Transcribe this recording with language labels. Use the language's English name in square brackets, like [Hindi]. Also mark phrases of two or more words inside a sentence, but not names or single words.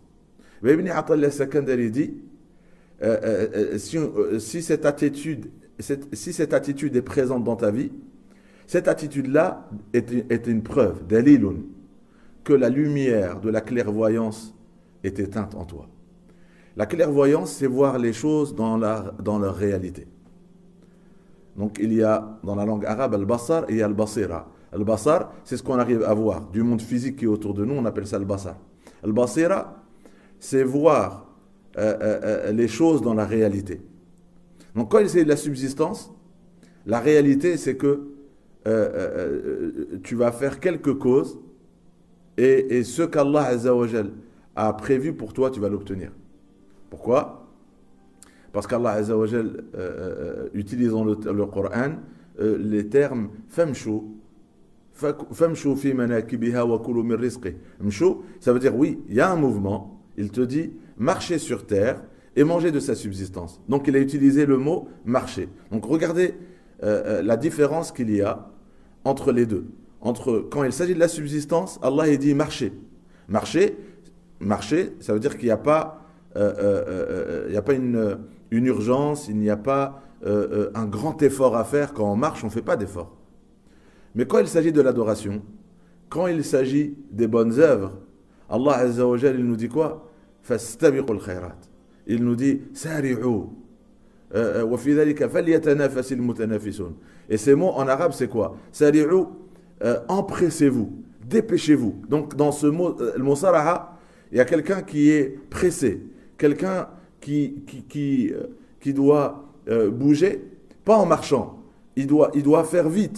[French] Mais Ibn Ata'illah al-Sakandari dit, si cette attitude est présente dans ta vie, cette attitude-là est une preuve, dalilun, que la lumière de la clairvoyance est éteinte en toi. La clairvoyance, c'est voir les choses dans leur réalité. Donc il y a dans la langue arabe al-basar et il y a al-basira. Al-basar, c'est ce qu'on arrive à voir du monde physique qui est autour de nous, on appelle ça al-basar. Al-basira, c'est voir les choses dans la réalité. Donc quand il s'agit de la subsistance, la réalité c'est que tu vas faire quelque cause et ce qu' [Arabic] الله عز وجل [French] a prévu pour toi, tu vas l'obtenir. Pourquoi? Parce qu' [Arabic] الله عز وجل, [French] utilisant le Coran, les termes [Arabic] فامشوا فامشوا في مناكبها وكلوا من رزق. [French] Mshu, ça veut dire oui, il y a un mouvement, il te dit marcher sur terre et manger de sa subsistance. Donc il a utilisé le mot marcher. Donc regardez la différence qu'il y a entre les deux. Entre quand il s'agit de la subsistance, Allah il dit marcher. Marcher, ça veut dire qu'il n'y a pas, une urgence, il n'y a pas un grand effort à faire. Quand on marche, on ne fait pas d'effort. Mais quand il s'agit de l'adoration, quand il s'agit des bonnes œuvres, [Arabic] الله عز وجل, [French] il nous dit quoi? [Arabic] فاستبقوا الخيرات. [French] Il nous dit sari'u. [Arabic] وفي ذلك فليتنافس المتنافسون. [French] Et ces mots en arabe, c'est quoi? Sari'u, empressez-vous, dépêchez-vous. Donc dans ce mot, le mot saraha, il y a quelqu'un qui est pressé, quelqu'un qui doit bouger, pas en marchant, il doit faire vite.